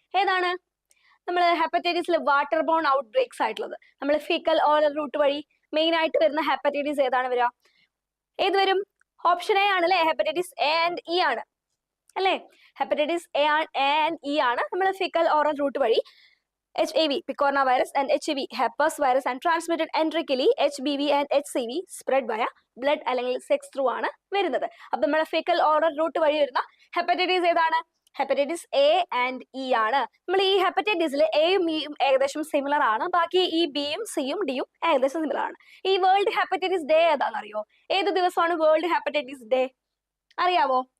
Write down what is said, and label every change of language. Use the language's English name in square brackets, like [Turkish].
[Malayalam] ഏതാണ് നമ്മൾ ഹെപ്പറ്റൈറ്റിസിൽ water bone outbreaks ആയിട്ടുള്ളത്? നമ്മൾ ഫീക്കൽ ഓറൽ റൂട്ട് വഴി മെയിൻ ആയിട്ട് വരുന്ന ഹെപ്പറ്റൈറ്റിസ് ഏതാണ് വരിക? ഏത് വരും? ഓപ്ഷൻ എ ആണ് അല്ലെ? ഹെപ്പറ്റൈറ്റിസ് എ ആൻഡ് ഇ ആണ് അല്ലെ? ഹെപ്പറ്റൈറ്റിസ് എ ആൻഡ് ഇ ആണ് നമ്മൾ ഫീക്കൽ ഓറൽ റൂട്ട് വഴി. [English] HAV, picorna virus, and HEV, herpes virus, and transmitted enterically. HBV and HCV spread via blood അല്ലെങ്കിൽ sex through ആണ് വരുന്നത്. [Malayalam] അപ്പൊ നമ്മുടെ ഫീക്കൽ ഓറൽ റൂട്ട് വഴി വരുന്ന ഹെപ്പറ്റൈറ്റിസ് ഏതാണ്? ഹെപ്പറ്റൈറ്റിസ് എ ആൻഡ് ഇ ആണ്. നമ്മൾ ഈ ഹെപ്പറ്റൈറ്റിസിൽ എയും ഇയും ഏകദേശം സിമിലർ ആണ്, ബാക്കി ഈ ബിയും സിയും ഡിയും ഏകദേശം സിമിലർ ആണ്. ഈ വേൾഡ് ഹെപ്പറ്റൈറ്റിസ് ഡേ ഏതാണെന്ന് അറിയോ? ഏത് ദിവസമാണ് വേൾഡ് ഹെപ്പറ്റൈറ്റിസ് ഡേ? അറിയാവോ?